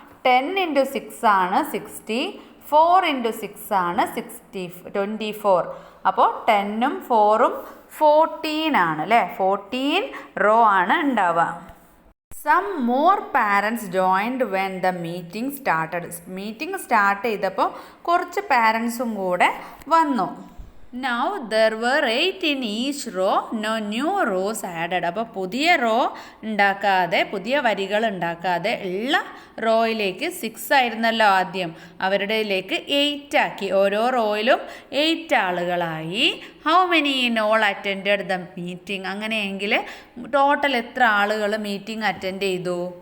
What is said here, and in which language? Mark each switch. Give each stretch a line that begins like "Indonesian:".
Malayalam: 10 × 6 ആണ് 60, 4 × 6 ആണ് 24. അപ്പോൾ 10ഉം 4ഉം 14 ആണ് അല്ലേ? 14 റോ ആണ് ഉണ്ടാവുക.
English: Some more parents joined when the meeting started.
Malayalam: Meeting start ചെയ്തപ്പോൾ കുറച്ച് പാരൻസും കൂടെ വന്നു.
English: Now there were 8 in each row, no new rows added.
Malayalam: അപ്പോൾ പുതിയ റോ ഉണ്ടാക്കാതെ, പുതിയ വരികൾ ഉണ്ടാക്കാതെ ഉള്ള റോയിലേക്ക് 6 ആയിരുന്നല്ലോ ആദ്യം, അവരുടെയിലേക്ക് 8 ആക്കി. ഓരോ റോയിലും 8 ആളുകളായി.
English: How many in all attended the meeting?
Malayalam: അങ്ങനെയെങ്കിൽ ടോട്ടൽ എത്ര ആളുകൾ മീറ്റിംഗ് അറ്റൻഡ് ചെയ്തു?